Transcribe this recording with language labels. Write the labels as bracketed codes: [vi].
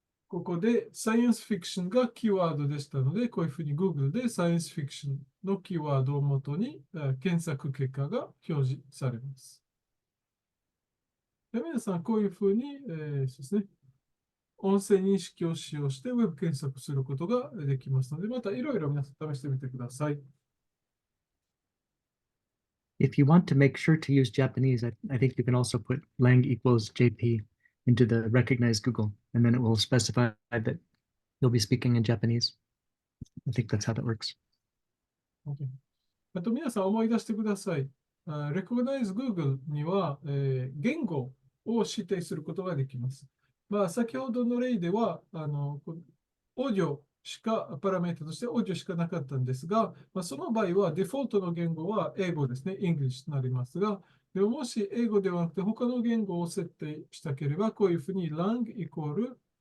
[ja] ここでサイエンスフィクションがキーワードでしたので、こういうふうに Google でサイエンスフィクションのキーワードをもとに検索結果が表示されます。で皆さん、こういうふうに、そうですね、音声認識を使用してウェブ検索することができますので、またいろいろ皆さん試してみてください。 [en] If you want to make sure to use Japanese, I think you can also put lang equals JP into the recognize Google, and then it will specify that you'll be speaking in Japanese. I think that's how that works. [ja] OK あと皆さん思い出してください。Recognize Google には、言語を指定することができます。先ほどの例では、オーディオしか、パラメータとしてオーディオしかなかったんですが、その場合はデフォルトの言語は英語ですね、English となりますが、でももし英語ではなくて他の言語を設定したければ、こういうふうにlang イコール